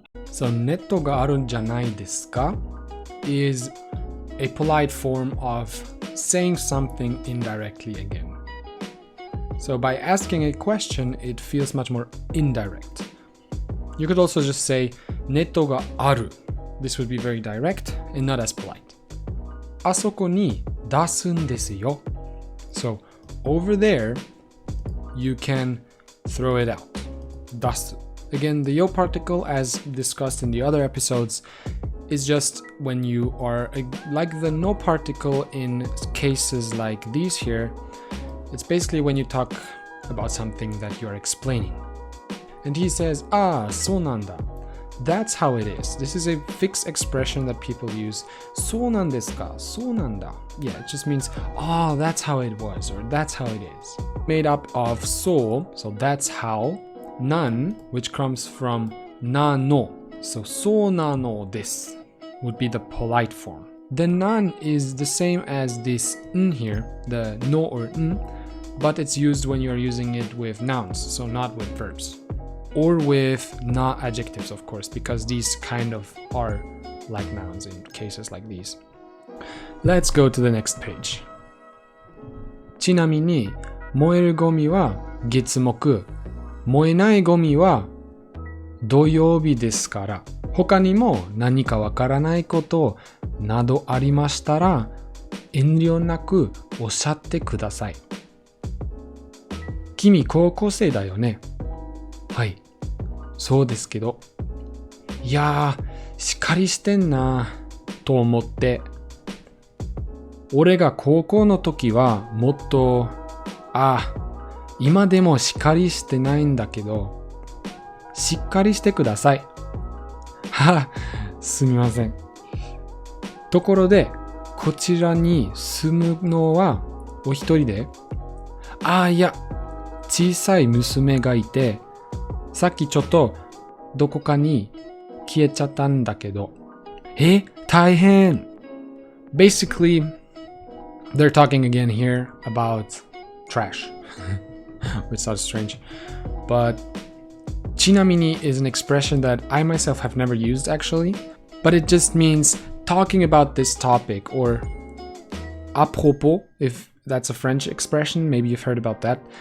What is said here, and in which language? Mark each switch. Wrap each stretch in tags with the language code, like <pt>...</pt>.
<en>So,</en> <ja>ネットがあるんじゃないですか</ja> <en>is a polite form of saying something indirectly again. So by asking a question, it feels much more indirect. You could also just say ネットがある. This would be very direct and not as polite.</en> <ja>あそこに出すんですよ.</ja> <en>So over there, you can throw it out.</en> <ja>出す.</ja> <en>Again, the yo particle, as discussed in the other episodes, is just when you are like the no particle in cases like these here. It's basically when you talk about something that you are explaining. And he says, ah, そうなんだ. That's how it is. This is a fixed expression that people use.</en> <ja>そうなんですか?そうなんだ.</ja> <en>Yeah, it just means, oh, that's how it was, or that's how it is. Made up of so that's how, nan, which comes from na no. So そうなのです would be the polite form. The nan is the same as this n here, the no or n, but it's used when you're using it with nouns, so not with verbs. Or with na adjectives, of course, because these kind of are like nouns in cases like these. Let's go to the next page.</en> <ja>ちなみに、燃えるゴミは月木、燃えないゴミは土曜日ですから、他にも何かわからないことなどありましたら、遠慮なくおっしゃってください。君高校生だよね。はい、そうですけど。いやー、しっかりしてんなと思って。俺が高校の時はもっと、今でもしっかりしてないんだけど、しっかりしてください。すみません。ところで、こちらに住むのはお一人で？いや、小さい娘がいて、さっきちょっとどこかに消えちゃったんだけど。大変。</ja> <en>Basically, they're talking again here about trash, which sounds strange. But ちなみに is an expression that I myself have never used actually, but it just means talking about this topic, or à propos, if that's a French expression, maybe you've heard about that.</en>